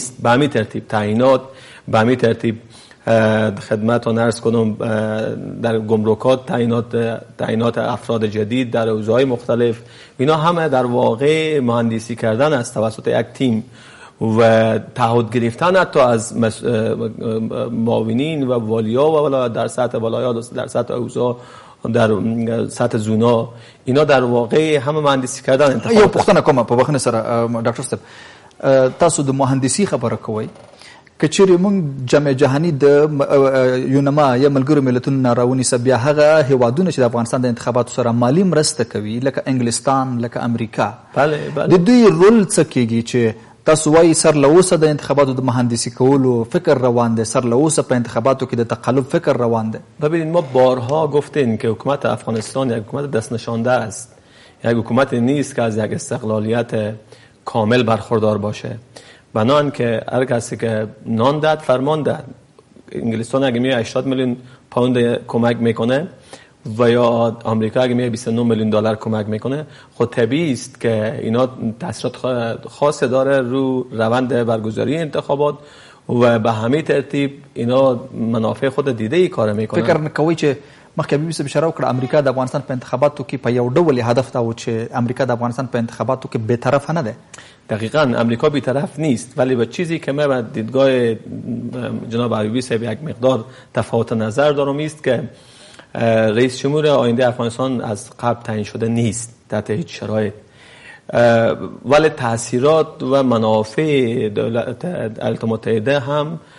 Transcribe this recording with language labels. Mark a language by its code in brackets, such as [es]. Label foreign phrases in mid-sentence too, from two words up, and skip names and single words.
[fa] به همین ترتیب تعیینات، به همین ترتیب خدمتتون عرض کنم در گمرکات تعیینات افراد جدید در حوزه‌های مختلف، اینا همه در واقع مهندسی کردن است توسط یک تیم و تعهد گرفتن حتی از معاونین و والیا و در سطح ولایات، در سطح حوزه، در سطح زونا، اینا در واقع همه مهندسی کردن انتخابات. [ps] یو پوښتنه کومه په بخښنې سره ډاکټر صاحب، تاسو د مهندسي خبره کوئ، که چیرې موږ جامعه جهاني د یونما یا ملګرو ملتونو نه راونیسه، بیا هغه هیوادونه چې د افغانستان د انتخاباتو سره مالي مرسته کوي لکه انګلستان، لکه امریکا، د دوی رول څه کیږي چې تاسو وایي سر له اوسه د انتخاباتو د مهندسی کولو فکر روان ده، سر له اوسه په انتخاباتو کې د تقلب فکر روان ده؟ [fa] ببینید، ما بارها گفتیم که حکومت افغانستان یک حکومت دست نشانده است، یک حکومت نیست که از یک استقلالیت کامل برخوردار باشه. بنان که هر کسی که نان داد فرمان داد. انگلستان اگه میگه 80 میلیون پوند کمک میکنه و یا آمریکا اگه میگه 29 میلیون دلار کمک میکنه، خود طبیعی است که اینا تاثیرات خاص داره رو روند برگزاری انتخابات و به همین ترتیب اینا منافع خود دیده ای کار میکنن. [ps] فکر نکوي چې مخکې بیبي صاحب اشاره وکړه امریکا د افغانستان په انتخاباتو کې په یو ډول هدف دا و چې امریکا د افغانستان په انتخاباتو کې به طرف نه ده. [fa] دقیقاً امریکا بی‌طرف نیست، ولی به چیزی که من با دیدگاه جناب عربی صاحب یک مقدار تفاوت نظر دارم است که رئیس جمهور آینده افغانستان از قبل تعیین شده نیست تحت هیچ شرایط، ولی تاثیرات و منافع دولت ایالات متحده هم